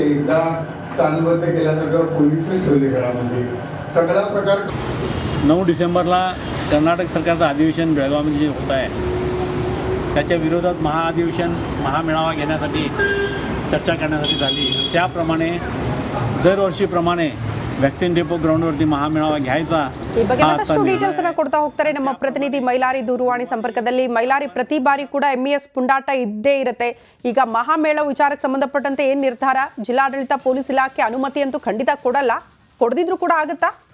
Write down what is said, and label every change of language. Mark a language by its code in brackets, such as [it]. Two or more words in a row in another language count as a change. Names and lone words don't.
[mr] एकदा स्थानबद्ध केल्यासारखं पोलिसही ठेवले घरामध्ये सगळा प्रकार. 9 डिसेंबरला कर्नाटक सरकारचं अधिवेशन बेळगावमध्ये जे होत आहे त्याच्या विरोधात महाअधिवेशन, महामेळावा घेण्यासाठी चर्चा करण्यासाठी झाली. त्याप्रमाणे दरवर्षीप्रमाणे [en] vaccine depot [mr] ग्राउंडवर्ती महामेळावा घ्यायता. [kn] ಈ ಬಗ್ಗೆ ಮತ್ತಷ್ಟು ಡೀಟೇಲ್ಸ್ ಅನ್ನ ಕೊಡ್ತಾ ಹೋಗ್ತಾರೆ ನಮ್ಮ ಪ್ರತಿನಿಧಿ ಮೈಲಾರಿ ದೂರವಾಣಿ ಸಂಪರ್ಕದಲ್ಲಿ. ಮೈಲಾರಿ, ಪ್ರತಿ ಬಾರಿ ಕೂಡ ಎಂಇಎಸ್ ಪುಂಡಾಟ ಇದ್ದೇ ಇರುತ್ತೆ. ಈಗ ಮಹಾಮೇಳ ವಿಚಾರಕ್ಕೆ ಸಂಬಂಧಪಟ್ಟಂತೆ ಏನ್ ನಿರ್ಧಾರ? ಜಿಲ್ಲಾಡಳಿತ, ಪೊಲೀಸ್ ಇಲಾಖೆ ಅನುಮತಿ ಅಂತೂ ಖಂಡಿತ ಕೊಡಲ್ಲ, ಕೊಡದಿದ್ರು ಕೂಡ ಆಗುತ್ತಾ?